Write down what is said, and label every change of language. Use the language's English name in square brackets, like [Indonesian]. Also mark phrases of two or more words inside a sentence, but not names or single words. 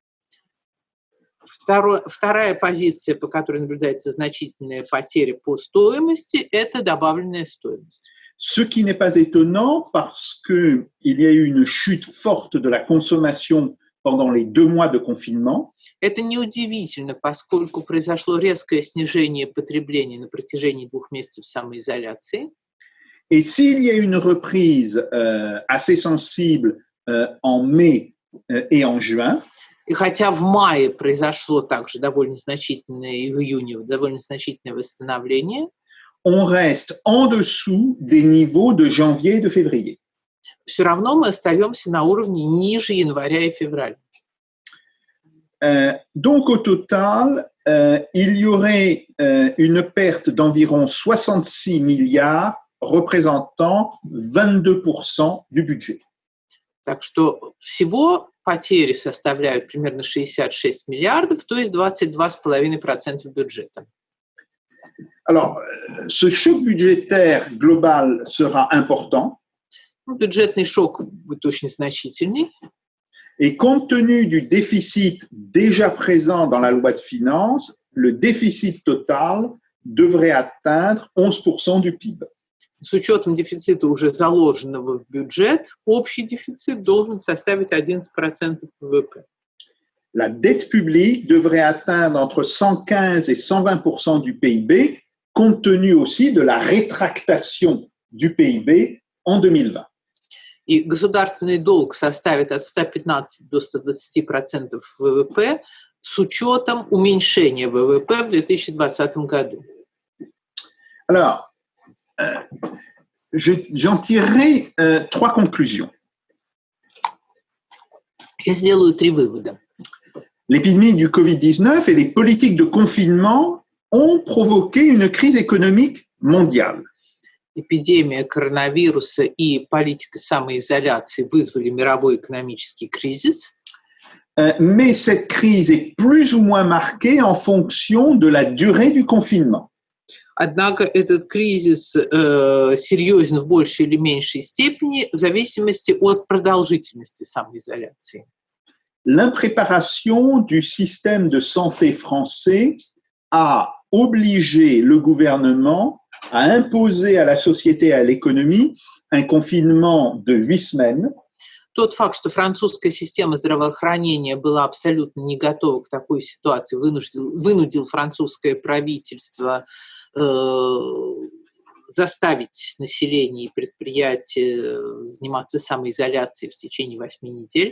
[Russian] Вторая позиция, по которой наблюдается значительная потеря по стоимости, это добавленная стоимость. [French] Ce qui n'est pas étonnant parce qu'il y a eu une chute forte de la consommation pendant les 2 mois de confinement. [Russian] Это неудивительно, поскольку произошло резкое снижение потребления на протяжении 2 месяцев самоизоляции. [French] Et s'il y a une reprise assez sensible en mai et en juin. [Russian] И хотя в мае произошло также довольно значительное, и в июне довольно значительное восстановление, [French] on reste en dessous des niveaux de janvier et de février. [Russian] все равно мы остаемся на уровне ниже января и февраля. [French] Donc au total, il y aurait une perte d'environ 66 milliards représentant 22% du budget. [Russian] Так что всего потери составляют примерно 66 миллиардов, то есть 22,5% бюджета. [French] Alors, ce choc budgétaire global sera important. [Russian] Бюджетный шок будет очень значительный. [French] Et compte tenu du déficit déjà présent dans la loi de finances, le déficit total devrait atteindre 11% du PIB. [Russian] С учетом дефицита, уже заложенного в бюджет, общий дефицит должен составить 11% ВВП. [French] La dette publique devrait atteindre entre 115 et 120% du PIB, compte tenu aussi de la rétractation du PIB en 2020. [Russian] И государственный долг составит от 115 до 120% ВВП с учетом уменьшения ВВП в 2020 году. [French] Alors, j'en tirerai 3 conclusions. [Russian] Я сделаю 3 вывода. [French] L'épidémie du Covid-19 et les politiques de confinement ont provoqué une crise économique mondiale. [Russian] Эпидемия коронавируса и политика самоизоляции вызвали мировой экономический кризис. [French] Mais cette crise est plus ou moins marquée en fonction de la durée du confinement. [Russian] Однако этот кризис серьезен в большей или меньшей степени в зависимости от продолжительности самоизоляции. [French] L'impréparation du système de santé français a obligé le gouvernement à imposer à la société et à l'économie un confinement de 8 semaines. [Russian] Тот факт, что французская система здравоохранения была абсолютно не готова к такой ситуации, вынудил французское правительство заставить население и предприятия заниматься самоизоляцией в течение 8 недель.